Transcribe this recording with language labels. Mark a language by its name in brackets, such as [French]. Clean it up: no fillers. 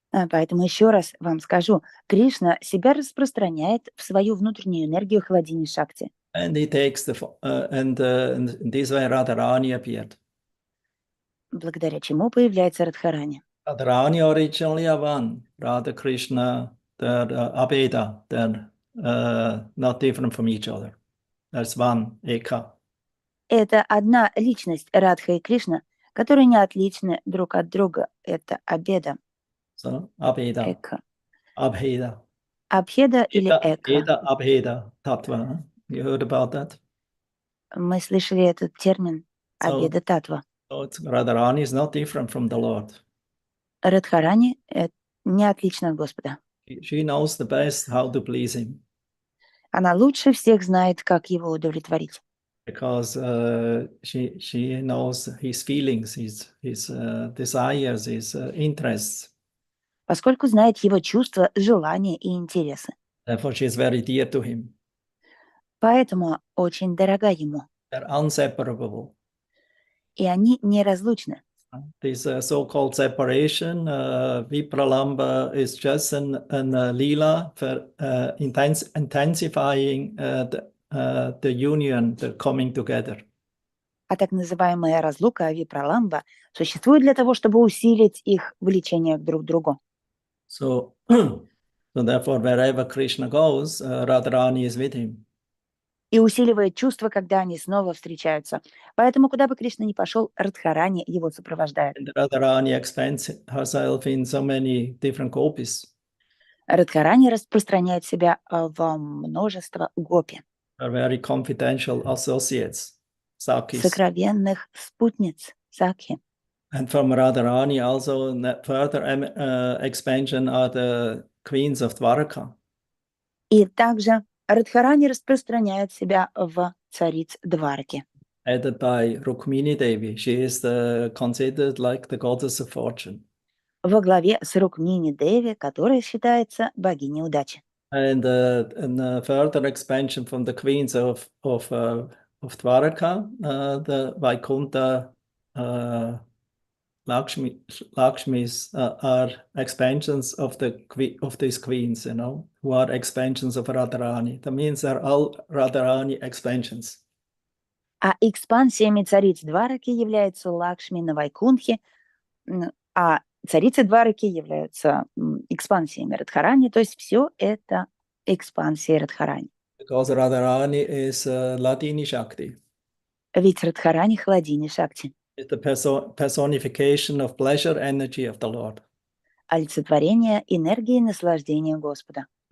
[Russian] Поэтому еще раз вам скажу, Кришна себя распространяет в свою внутреннюю энергию Хладини Шакти. [English] and he takes and in this way Radharani appeared. [Russian] Благодаря чему появляется Радхарани. [English] Radharani originally are one, Radha Krishna, they're Abheda, they're not different from each other. There's one, Eka. [Russian] Это одна личность Радха и Кришна, которые не отличны друг от друга. Это Абеда, [English] So, Abheda, [Russian] Эка. [English] Abheda. [Russian] Абхеда или Эка. [English] Eda, Abheda, Tattva. Huh? You heard about that? [Russian] Мы слышали этот термин Абеда Татва. [English] So Radharani is not different from the Lord. [Russian] Радхарани не отлична от Господа. [English] She knows the best how to please him. [Russian] Она лучше всех знает, как его удовлетворить. [English] Because she knows his feelings, his desires, his interests. [Russian] Поскольку знает его чувства, желания и интересы. [English] Therefore, she is very dear to him. [Russian] Поэтому очень дорога ему. [English] They're inseparable. [Russian] И они неразлучны. [English] This so-called separation, Vipralamba, is just an lila for intensifying the union, the coming together. [Russian] А так называемая разлука Випраламба существует для того, чтобы усилить их влечение друг к другу. [English] So therefore, wherever Krishna goes, Radharani is with him. [Russian] И усиливает чувство, когда они снова встречаются. Поэтому, куда бы Кришна ни пошел, Радхарани его сопровождает. [English] And Radharani expands herself in so many different gopis. [Russian] Радхарани распространяет себя во множество гопи. [English] Are very confidential associates, Sakis. [Russian] Сокровенных спутниц, сакхи. [English] And from Radharani also further expansion are the queens of Dwarka. [Russian] И также Радхарани распространяет себя в цариц Двараки. [English] Headed by Rukmini Devi. She is considered like the goddess of fortune. [Russian] Во главе с Рукмини Деви, которая считается богиней удачи. [English] And further expansion from the queens of Dwaraka, the Vaikuntha Lakshmis are expansions of these queens, who are expansions of Radharani. That means they're all Radharani expansions. [Russian] А экспансиями цариц Двараки являются Лакшми на Вайкунтхе, а царицы Двараки являются экспансиями Радхарани, то есть все это экспансия Радхарани. [English] Because Radharani is Ladini Shakti. [Russian] Ведь Радхарани Хладини Шакти. [English] It's the personification of pleasure energy of the Lord. [Russian] Олицетворение энергии наслаждения Господа.